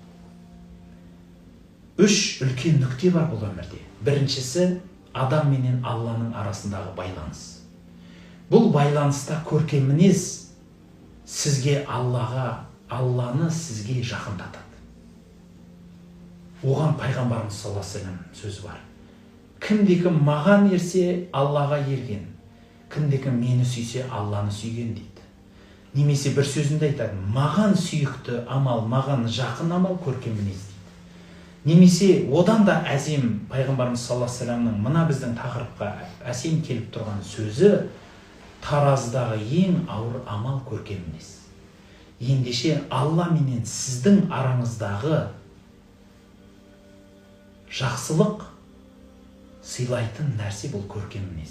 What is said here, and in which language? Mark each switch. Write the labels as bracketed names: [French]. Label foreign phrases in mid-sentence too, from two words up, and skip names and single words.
[Kazakh] 3 үлкен нүкте бар бұл өмірде. Біріншісі, адам менен Алланың арасындағы байланыс. Бұл байланыста көркем мінез сізге Алланы сізге жақындатады. Оған пайғамбарымыз [Arabic] صلى الله عليه وسلم [Kazakh] сөзі бар. Кімде-кім маған ерсе, Аллаға ерген. Кімде-кім мені сүйсе, Алланы сүйген дейді. Немесе бір сөзінде айтады, маған сүйікті амал, маған жақын амал көркем мінез дейді. Немесе одан да әсем пайғамбарымыз [Arabic] صلى الله عليه وسلم [Kazakh] мына біздің тақырыпқа әсем келіп тұрған сөзі, тараздағы ең ауыр амал көркем мінез. Ендеше Алла менен сіздің араңыздағы жақсылық сыйлайтын нәрсе бұл көркем мінез.